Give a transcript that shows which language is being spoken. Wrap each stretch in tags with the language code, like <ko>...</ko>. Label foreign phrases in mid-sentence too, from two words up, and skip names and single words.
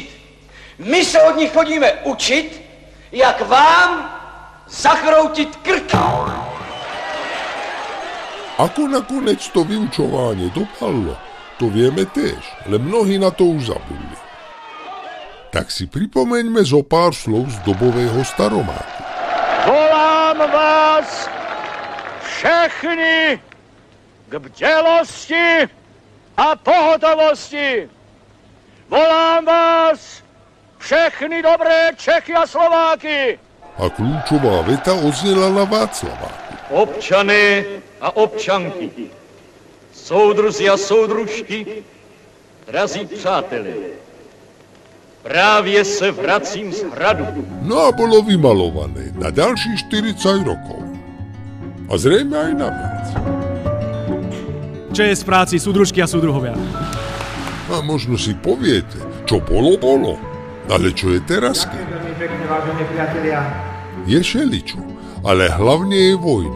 <cs>My se od nich chodíme učiť, jak vám zachroutit krk.</cs> <sk>Ako nakoniec to vyučovanie dopadlo, to vieme tiež, ale mnohí na to už zabudli. Tak si pripomeňme zo pár slov z dobového staromáku.</sk> <cs>Volám vás všechny k bdelosti a pohotovosti. Volám vás všechny dobré Čechy a Slováky.</cs> <sk>A kľúčová veta odznela na Václaváku.</sk> <cs>Občané a občanky, soudruzi a soudružky, drazí přátelé, právě se vracím z hradu.</cs> <sk>No a bolo vymalované na ďalších 40 rokov. A zrejme aj na viac.</sk> <cs>Čest práci,</cs> <sk>súdružky a súdruhovia. A možno si poviete, čo bolo, bolo. Ale čo je teraz? Je šeličo, ale hlavne je vojna.</sk>